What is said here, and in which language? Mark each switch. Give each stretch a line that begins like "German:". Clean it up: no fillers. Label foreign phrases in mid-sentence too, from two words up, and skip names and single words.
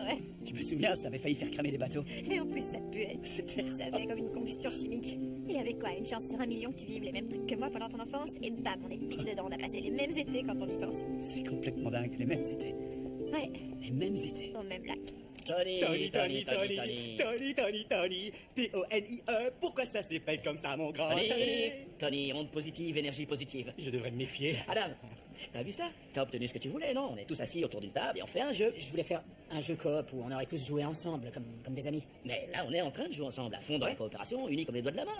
French: ouais. Je me souviens, ça avait failli faire cramer les bateaux. Et en plus, ça puait. C'était... Ça fait comme une combustion chimique. Il y avait quoi? Une chance sur 1 million que tu vives les mêmes trucs que moi pendant ton enfance? Et bam, on est pile dedans. On a passé les mêmes étés quand on y pense. C'est complètement dingue, les mêmes étés. Ouais, Les mêmes étés. au même lac. Tony, Tony, Tony, Tony. Tony, T-O-N-I-E, pourquoi ça s'appelle comme ça, mon grand? Tony, onde positive, énergie positive. Je devrais me méfier. Adam, t'as vu ça? T'as obtenu ce que tu voulais, non? On est tous assis autour d'une table et on fait un jeu. Je voulais faire un jeu coop où on aurait tous joué ensemble, comme des amis. Mais là, on est en train de jouer ensemble, à fond dans la coopération, unis comme les doigts de la main.